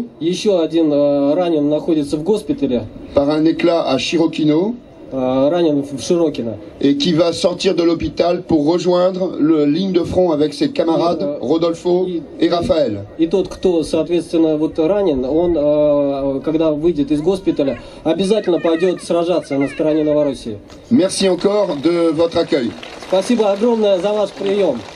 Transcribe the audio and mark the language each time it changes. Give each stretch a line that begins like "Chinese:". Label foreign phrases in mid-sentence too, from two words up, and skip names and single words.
Russian: Еще один ранен находится в госпитале.
French: Par un éclat à Chirokino.
Russian: Ранен в Широкино.
French: Et qui va sortir de l'hôpital pour rejoindre la ligne de front avec ses camarades Rodolfo et Raphaël.
Russian: И тот, кто, соответственно, вот ранен, он, когда выйдет из госпиталя, обязательно пойдет сражаться на стороне Новороссии.
French: Merci encore de votre accueil.
Russian: Спасибо огромное за ваш прием.